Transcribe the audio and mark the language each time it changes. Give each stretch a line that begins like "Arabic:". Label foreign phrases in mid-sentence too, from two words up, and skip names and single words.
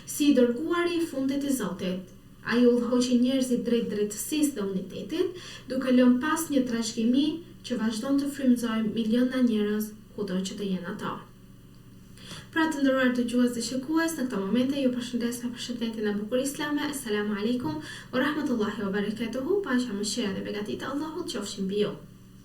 Albanian: si dërguari i fundit i Zotit. Ai udhëhoqi njerëzit drejt drejtësisë dhe unitetit, duke lënë pas një trashëgimi që vazhdon të frymëzojë miliona njerëz kudo që të jenë ata. Pra të nderuar dëgjues dhe shikues, në këto momente ju përshëndes me përshëndetjen e bukur islame.
Arabic: السلام عليكم ورحمة الله وبركاته.
Albanian: Paqja, mëshira dhe begatit e Allahut qofshin mbi ju.